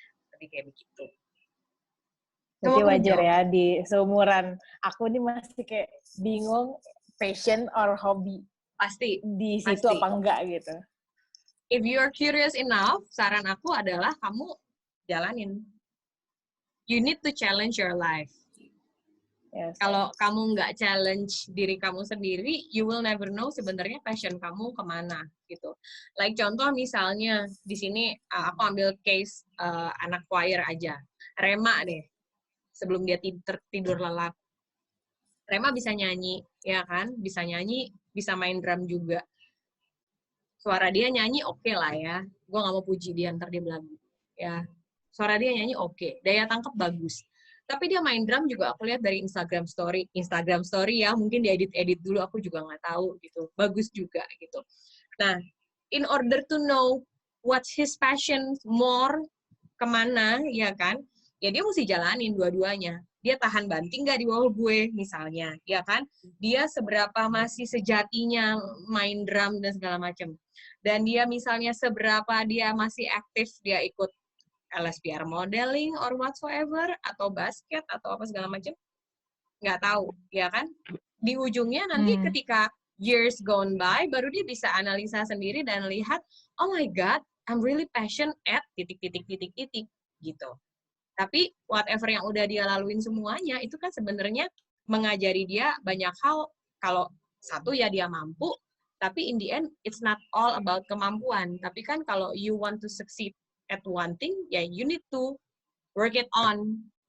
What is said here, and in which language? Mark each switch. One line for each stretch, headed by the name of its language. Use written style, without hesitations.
Indonesian: Jadi kayak begitu. Berarti wajar ya di seumuran aku nih masih kayak bingung passion or hobby. Pasti. Di situ apa enggak gitu.
English: If you are curious enough,
Indonesian: saran aku adalah kamu jalanin.
English: You need to challenge your life.
Indonesian: Yes. Kalau kamu nggak challenge diri kamu sendiri,
English: you will never know
Indonesian: sebenarnya passion kamu kemana gitu. Like contoh misalnya di sini aku ambil case anak choir aja, Rema deh. Sebelum dia tidur lelap. Rema bisa nyanyi, ya kan? Bisa nyanyi, bisa main drum juga. Suara dia nyanyi oke lah ya. Gue nggak mau puji dia, ntar dia belagu. Ya, suara dia nyanyi oke. Daya tangkap bagus. Tapi dia main drum juga aku lihat dari Instagram story ya, mungkin diedit dulu, aku juga nggak tahu gitu. Bagus juga gitu.
English: Nah, in order to know what's his passion more,
Indonesian: kemana, ya kan? Ya dia mesti jalanin dua-duanya. Dia tahan banting nggak di bawah gue, misalnya, ya kan? Dia seberapa masih sejatinya main drum dan segala macam. Dan dia misalnya seberapa dia masih aktif, dia ikut LSPR modeling or whatsoever, atau basket, atau apa segala macam. Nggak tahu, ya kan? Di ujungnya nanti ketika
English: years gone by,
Indonesian: baru dia bisa analisa sendiri dan lihat,
English: oh my God, I'm really passionate at ... gitu.
Indonesian: Tapi whatever yang udah dia laluin semuanya, itu kan sebenarnya mengajari dia banyak hal. Kalau satu ya dia mampu, tapi
English: in the end, it's not all about
Indonesian: kemampuan. Tapi kan kalau
English: you want to succeed at one thing, ya you need to work it on.